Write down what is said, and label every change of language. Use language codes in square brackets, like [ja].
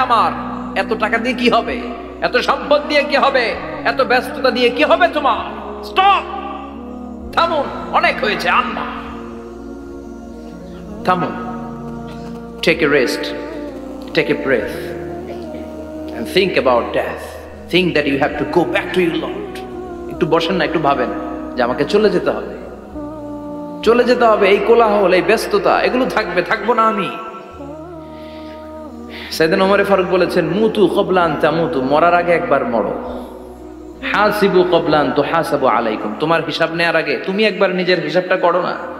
[bn] আমার এত টাকা দিয়ে কি হবে? এত সম্পদ দিয়ে কি হবে? এত ব্যস্ততা দিয়ে কি হবে তোমার? স্টপ, থামুন, অনেক হয়েছে, আম্মা থামুন। [en] Take a rest, take a breath and think about death. think that you have to go back to your Lord. [bn] একটু বসেন না, একটু ভাবেন যে আমাকে চলে যেতে হবে, চলে যেতে হবে। এই কোলাহল, এই ব্যস্ততা, এগুলো থাকবে, থাকবো না আমি। সাইয়েদনা ওমর ফারুক বলেছেন, [ar] মুতু ক্বাবলা আন তামুতু, [bn] মরার আগে একবার মরো। [ar] হাসিবু ক্বাবলা আন তুহাসাবু আলাইকুম, [bn] তোমার হিসাব নেওয়ার আগে তুমি একবার নিজের হিসাবটা করো না।